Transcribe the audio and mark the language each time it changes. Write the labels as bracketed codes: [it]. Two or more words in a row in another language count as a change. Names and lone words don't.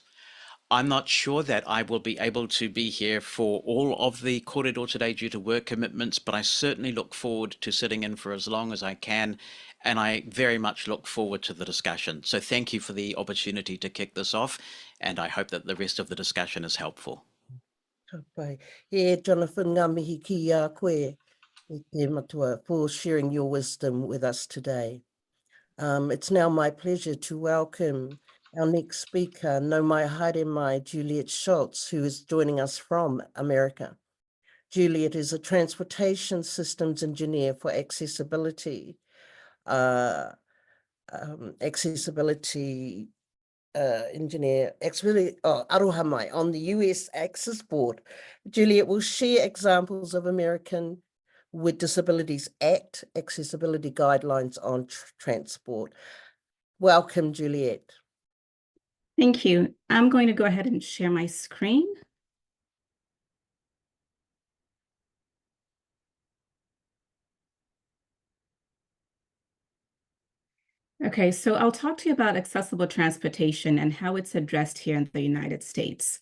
[en] I'm not sure that I will be able to be here for all of the corridor today due to work commitments, but I certainly look forward to sitting in for as long as I can, and I very much look forward to the discussion. So thank you for the opportunity to kick this off, and I hope that the rest of the discussion is helpful. Jonathan, [mi] ngā mihi ki a koe i te matua [en] for sharing your wisdom with us today. It's now my pleasure to welcome our next speaker, [mi] no mai haere mai, [en] Juliet Schultz, who is joining us from America. Juliet is a transportation systems engineer for accessibility [mi] aroha mai [en] on the US Access Board. Juliet will share examples of American with Disabilities Act accessibility guidelines on transport. Welcome, Juliet. Thank you. I'm going to go ahead and share my screen. Okay, so I'll talk to you about accessible transportation and how it's addressed here in the United States.